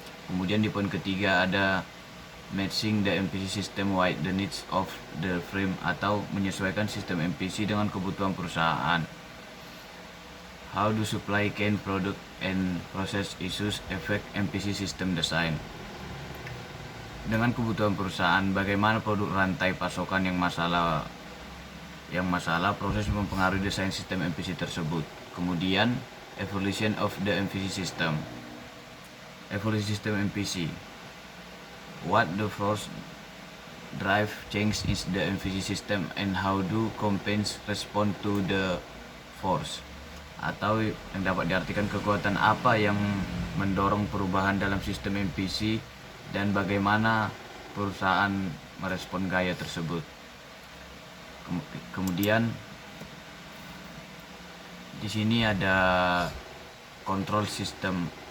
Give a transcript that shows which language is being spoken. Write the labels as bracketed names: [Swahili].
[Indonesian] Kemudian di poin ketiga ada [English] matching the MPC system with the needs of the firm [Indonesian] atau menyesuaikan sistem MPC dengan kebutuhan perusahaan. [English] How do supply chain product and process issues affect MPC system design. [Indonesian] Dengan kebutuhan perusahaan, bagaimana produk rantai pasokan yang masalah proses mempengaruhi desain sistem MPC tersebut. Kemudian [English] evolution of the MPC system. [Indonesian] Evolusi sistem MPC. [English] What the force drive change is the MPC system and how do companies respond to the force. [Indonesian] Atau yang dapat diartikan kekuatan apa yang mendorong perubahan dalam sistem MPC dan bagaimana perusahaan merespon gaya tersebut. Kemudian di sini ada control system.